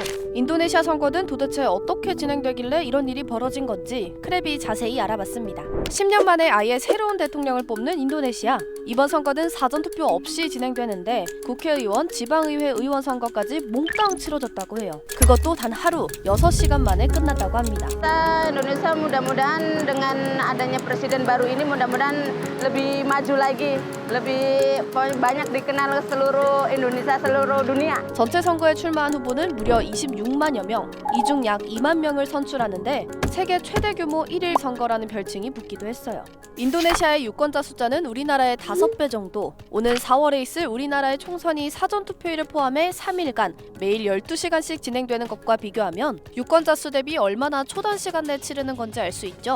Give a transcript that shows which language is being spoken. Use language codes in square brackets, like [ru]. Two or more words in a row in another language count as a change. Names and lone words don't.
[ko] 인도네시아 선거는 도대체 어떻게 진행되길래 이런 일이 벌어진 건지 크랩이 자세히 알아봤습니다. 10년 만에 아예 새로운 대통령을 뽑는 인도네시아. 이번 선거는 사전투표 없이 진행되는데 국회의원, 지방의회 의원 선거까지 몽땅 치러졌다고 해요. 그것도 단 하루 6시간 만에 끝났다고 합니다. [id] Indonesia mudah-mudahan dengan adanya presiden baru ini mudah-mudahan lebih maju lagi, lebih banyak dikenal seluruh Indonesia, seluruh dunia. [ko] 전체 선거에 출마한 후보는 무려 26만여 명, 이 중 약 2만 명을 선출하는데 세계 최대 규모 1일 선거라는 별칭이 붙기도 했어요. 인도네시아의 유권자 숫자는 우리나라의 5배 정도. 오는 4월에 있을 우리나라의 총선이 사전투표일을 포함해 3일간 매일 12시간씩 진행되는 것과 비교하면 유권자 수 대비 얼마나 초단 시간 내 치르는 건지 알 수 있죠.